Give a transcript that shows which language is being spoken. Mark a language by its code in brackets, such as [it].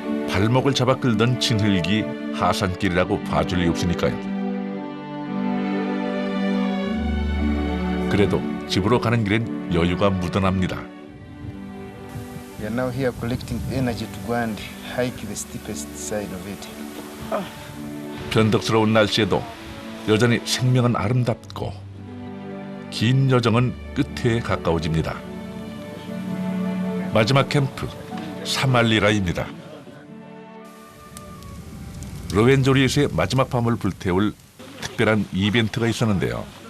[ko] 발목을 잡아 끌던 진흙이 하산길이라고 봐줄 리 없으니까요. 그래도 집으로 가는 길엔 여유가 묻어납니다. [en] We are now here collecting energy to go and hike the steepest side of it. [ko] 변덕스러운 날씨에도 여전히 생명은 아름답고 긴 여정은 끝에 가까워집니다. 마지막 캠프 사말리라입니다. 로엔조리에서의 마지막 밤을 불태울 특별한 이벤트가 있었는데요.